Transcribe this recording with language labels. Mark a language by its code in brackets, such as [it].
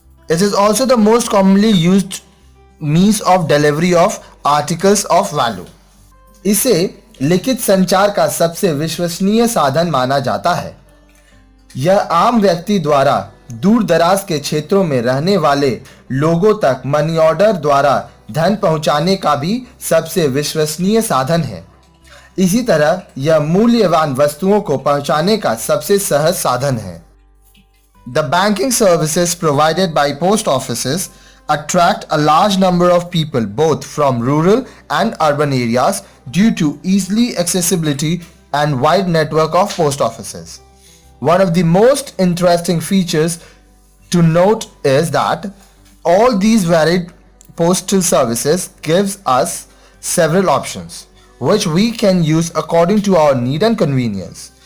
[en] It is also the most commonly used means of delivery of articles of value. [hi] इसे लिखित संचार का सबसे विश्वसनीय साधन माना जाता है। यह आम व्यक्ति द्वारा दूर दराज के क्षेत्रों में रहने वाले लोगों तक मनी ऑर्डर द्वारा धन पहुंचाने का भी सबसे विश्वसनीय साधन है। इसी तरह यह मूल्यवान वस्तुओं को पहुंचाने का सबसे सहज साधन है। [en] The banking services provided by post offices attract a large number of people both from rural and urban areas due to easily accessibility and wide network of post offices. One of the most interesting features to note is that all these varied postal services gives us several options which we can use according to our need and convenience.